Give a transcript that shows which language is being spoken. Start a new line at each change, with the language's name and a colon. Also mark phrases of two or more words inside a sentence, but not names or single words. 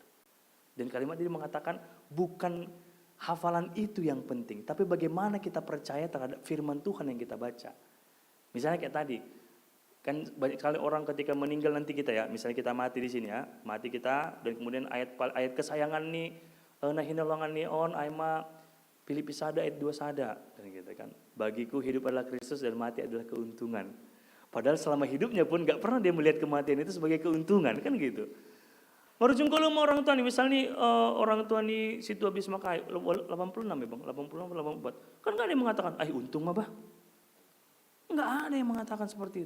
Indonesian: Dan kalimat dia mengatakan bukan hafalan itu yang penting, tapi bagaimana kita percaya terhadap firman Tuhan yang kita baca. Misalnya kayak tadi, kan banyak sekali orang ketika meninggal nanti kita ya, misalnya kita mati di sini ya, mati kita dan kemudian ayat kesayangan nih, nah
Batak Simalungun: hinolongan nih on, aima Filipi sada ayat 2 sada,
Indonesian: gitu kan. Bagiku hidup adalah Kristus dan mati adalah keuntungan. Padahal selama hidupnya pun nggak pernah dia melihat kematian itu sebagai keuntungan, kan gitu. Marujung kalau mau orang tua nih, misalnya orang tua nih situ habis makai 86 ya bang, 86 84, kan nggak ada yang mengatakan, untung mah bah, nggak ada yang mengatakan seperti itu.